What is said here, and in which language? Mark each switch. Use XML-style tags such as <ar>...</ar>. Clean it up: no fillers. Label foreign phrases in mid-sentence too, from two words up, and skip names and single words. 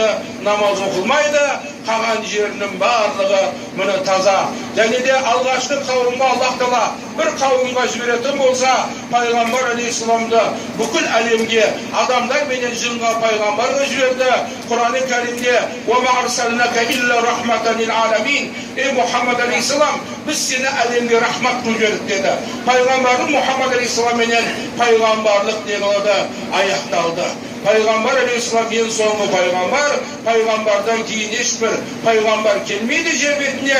<kk>Намаз оқылмайды. Қалған жерінің барлығы мұны таза. Және де алғашқы қауымға Аллах Тағала бір қауымға жіберетін болса, пайғамбар алейхиссаламды бүкіл әлемге адамдар менен жынға пайғамбарға жіберді.</kk> <ar>Құран-ы Кәрімде "وما أرسلناك إلا رحمة للعالمين",</ar> <kk>ей Мұхаммад алейхиссалам, біз сені әлемге рахмат қылып жібердік деді. Пайғамбарымыз Мұхаммад алейхиссалам менен пайғамбарлық не қылды? Аяқталды. Пайғамбар алейхиссалам ең соңғы пайғамбар, пайғамбардан кейін ешбір пайғамбар келмейді жер бетіне.</kk>